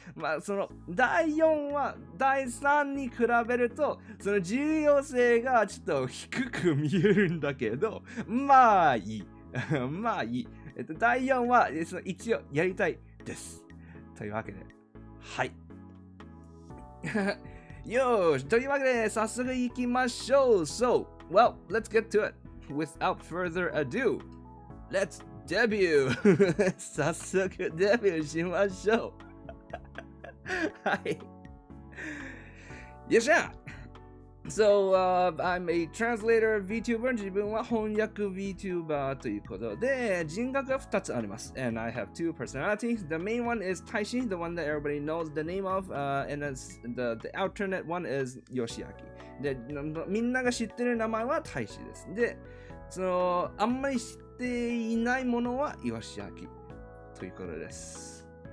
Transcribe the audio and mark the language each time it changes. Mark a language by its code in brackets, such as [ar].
[ja] まあ、その第4は第3に比べると、その重要性がちょっと低く見えるんだけど、まあいい。まあいい。第4はその一応やりたいです。というわけで、はい。よーし、というわけで早速行きましょう。 [en] So, well, let's get to it. Without further ado, let's debut! [ja] 早速デビューしましょう。はい。よっしゃ！ [en] So, I'm a translator VTuber. [ja] 自分は翻訳 VTuber ということで、人格が2つあります。 [en] And I have two personalities. The main one is Taishi, the one that everybody knows the name of. And the alternate one is Yoshiaki. [ja] で、みんなが知ってる名前は大使です。で、その、あんまり知っていないものはYoshiakiということです。